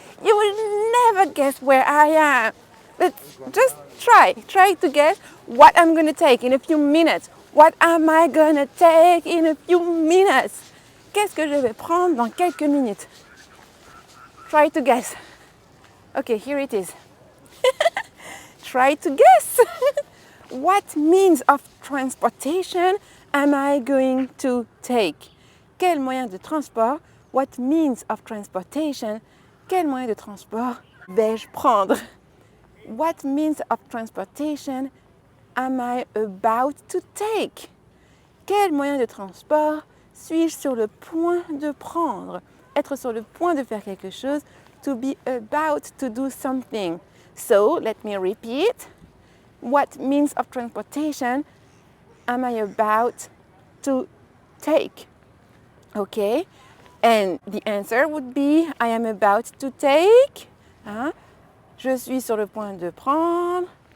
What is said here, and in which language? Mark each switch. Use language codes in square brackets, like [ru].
[en] You will never guess where I am. But just try to guess what I'm going to take in a few minutes. What am I going to take in a few minutes? [fr] Qu'est-ce que je vais prendre dans quelques minutes? [en] Try to guess. Okay, here it is. Try to guess. What means of transportation am I going to take? [fr] Quel moyen de transport? [en] What means of transportation? [fr] Quel moyen de transport vais-je prendre? [en] What means of transportation am I about to take? [fr] Quel moyen de transport suis-je sur le point de prendre? Être sur le point de faire quelque chose. [en] To be about to do something. So, let me repeat. What means of transportation am I about to take? Okay. And the answer would be I am about to take. Hein? [fr] Je suis sur le point de prendre.